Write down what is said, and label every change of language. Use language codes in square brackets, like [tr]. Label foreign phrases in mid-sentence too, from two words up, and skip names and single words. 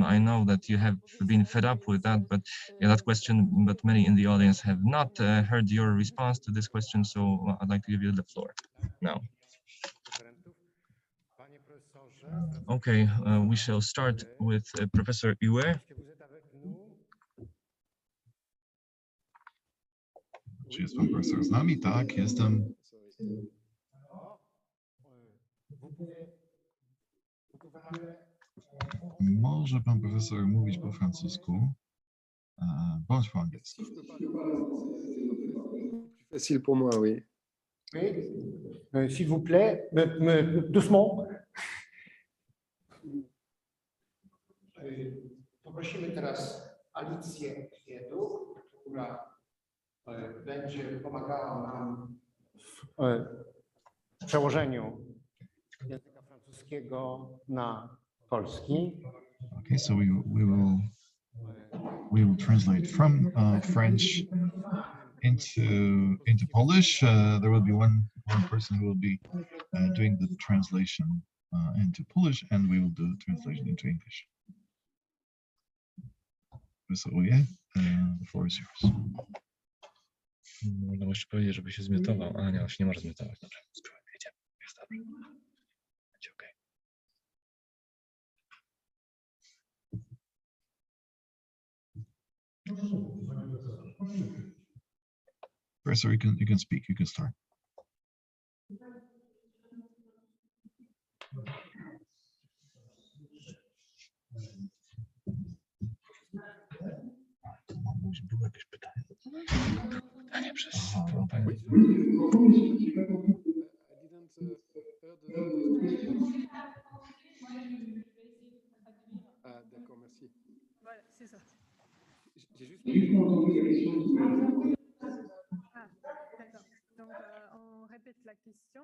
[en] I know that you have been fed up with that, but yeah, that question, but many in the audience have not heard your response to this question, so I'd like to give you the floor now. Okay, we shall start with Professor Huët. [pl] Czy jest pan profesor z nami? Tak, jestem. Może pan profesor mówić po francusku, bądź po angielsku. [fr] Facile pour moi, oui. Oui, s'il vous plaît, doucement. [pl] Poprosimy teraz Alicję Kwietów, która będzie pomagała nam w przełożeniu języka francuskiego na polski. [en] Okay, so we will translate from French into Polish. There will be one person who will be doing the translation into Polish, and we will do the translation into English. So yeah, the floor is yours. [pl] Można jeszcze powiedzieć, żeby się zmiotował, a nie, on się nie może zmiotować. Dobrze, jedziemy. Jest dobrze. Będzie okej. [en] Professor, you can speak, you can start. [pl] Było jakieś pytanie? Pytanie przez panią. [fr] D'accord, merci. Voilà, c'est ça. J'ai juste... Ah, d'accord. Donc, on répète la question.